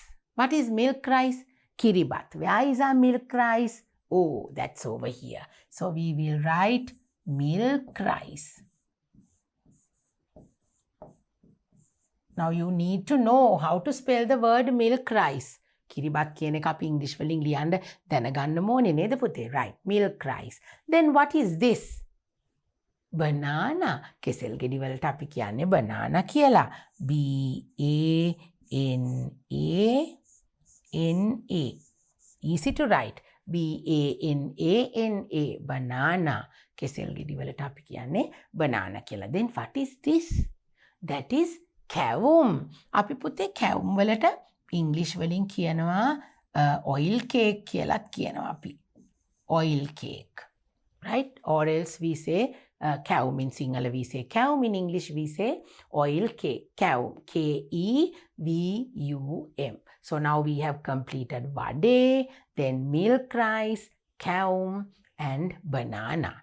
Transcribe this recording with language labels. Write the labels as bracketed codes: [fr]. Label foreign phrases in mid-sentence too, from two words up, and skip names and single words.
[en] What is milk rice? Kiribat. Where is our milk rice? Oh, that's over here. So we will write milk rice. Now you need to know how to spell the word milk rice. [si] Kiribat කියන එක අපි English වලින් ලියන්න දැනගන්න ඕනේ නේද පුතේ? [en] Right, milk rice. Then what is this? Banana. [si] කෙසෙල් ගෙඩි වලට අපි කියන්නේ banana කියලා. [en] B-A-N-A-N-A. Easy to write. B-A-N-A-N-A. Banana. [si] කෙසෙල් ගෙඩි වලට අපි කියන්නේ banana කියලා. [en] Then what is this? That is kaum. [si] අපි පුතේ kaum වලට English වලින් කියනවා [en] oil cake [si] කියලාත් කියනවා අපි. [en] Oil cake. Right? Or else we say kaum in Sinhala we say kaum, in English we say oil cake. Kaum. K-E-V-U-M. So now we have completed vade, then milk rice, kaum and banana.